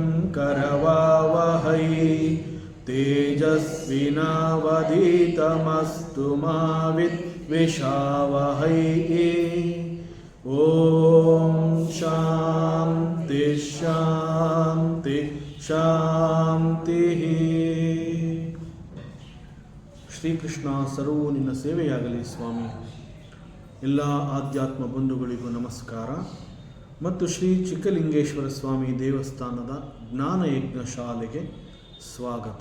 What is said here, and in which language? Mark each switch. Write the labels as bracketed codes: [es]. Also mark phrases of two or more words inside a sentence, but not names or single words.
[sa] करवावहै तेजस्विनावधीतमस्तु मा विद्विषावहै। ओम शांति शांति ಶಾಂತಿ. [kn] ಶ್ರೀಕೃಷ್ಣ ಸರ್ವೂ ನಿನ್ನ ಸೇವೆಯಾಗಲಿ ಸ್ವಾಮಿ. ಎಲ್ಲ ಆಧ್ಯಾತ್ಮ ಬಂಧುಗಳಿಗೂ ನಮಸ್ಕಾರ ಮತ್ತು ಶ್ರೀ ಚಿಕ್ಕಲಿಂಗೇಶ್ವರ ಸ್ವಾಮಿ ದೇವಸ್ಥಾನದ ಜ್ಞಾನಯಜ್ಞ ಶಾಲೆಗೆ ಸ್ವಾಗತ.